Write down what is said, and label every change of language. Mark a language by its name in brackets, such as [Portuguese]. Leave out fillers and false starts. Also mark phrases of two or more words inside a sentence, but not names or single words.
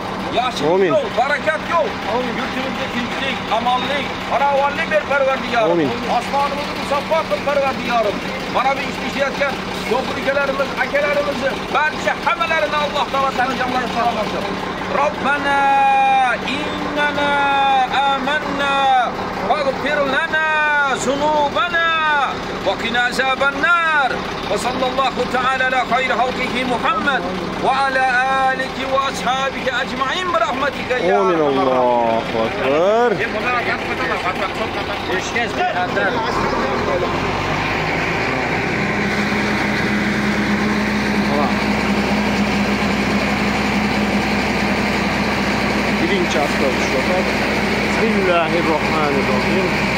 [Uzbek] Yaxshi yo'l, barakat yo'l. Yurtimizga tinchlik, amonlik, farovonlik ber Parvardigor. Osmonimizni musaffo qil Parvardigorim. Mana bu ishlayotgan do'qurikalarimiz, akalarimizni barcha hammalarini Alloh taolo tani jonlarini salomat qilsin. [Arabic] ربنا إننا آمنا فاغفر لنا ذنوبنا وقنا عذاب النار. وصلى الله تعالى على خير خلقه محمد وعلى آله وأصحابه أجمعين برحمتك يا آمين. الله أكبر. [Turkish] Birinci asfalt düşüyor. [Arabic] بسم الله الرحمن الرحيم.